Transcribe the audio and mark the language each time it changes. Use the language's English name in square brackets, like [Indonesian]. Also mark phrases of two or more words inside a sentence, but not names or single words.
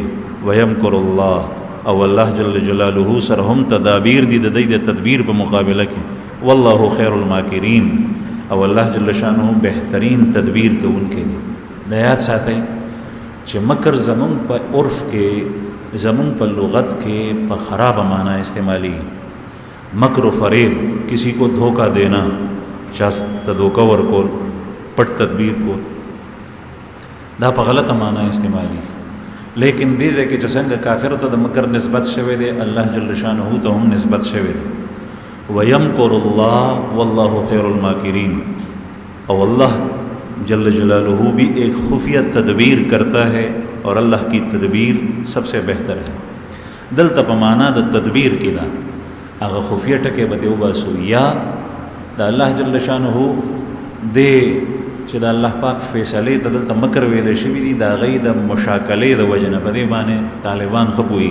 [Arabic] ویمکر الله [Pashto] او الله جل جلاله سره هم تدابیر دي د دې د تدبیر په مقابله کې. [Arabic] والله خیر الماکرین [Pashto] او الله جل شانه بهترین تدبیر کوونکی دی. د یاد ساتئ چې مکر زمون په عرف کې زمون په لغت کې په خراب معنی استعمالی. [Urdu] مکر و فریب کسی کو دھوکہ دینا [Pashto] شاست دھوکہ ورکول پټ تدبیر کو دا په غلطه معنی استعمالی. لیکن دې ځای کې چې څنګه کافر ته د مکر نسبت شوی دی الله جل شانه ته هم نسبت شوی دی. [Arabic] وَيَمْكُرُ اللَّهُ وَاللَّهُ خَيْرُ الْمَاكِرِينَ [Urdu] او اللہ جل جلالہ بھی ایک خفیہ تدبیر کرتا ہے اور اللہ کی تدبیر سب سے بہتر ہے. [Pashto] دلته په معنا د تدبیر کې دا هغه خفیه ټکي به دی وباسو یا د الله جل شانه دې چې د الله پاک فیصلې ته دلته مکر ویل شوي دي دا غي د مشاکلې د وجه نه په دې باندې طالبان خپوي.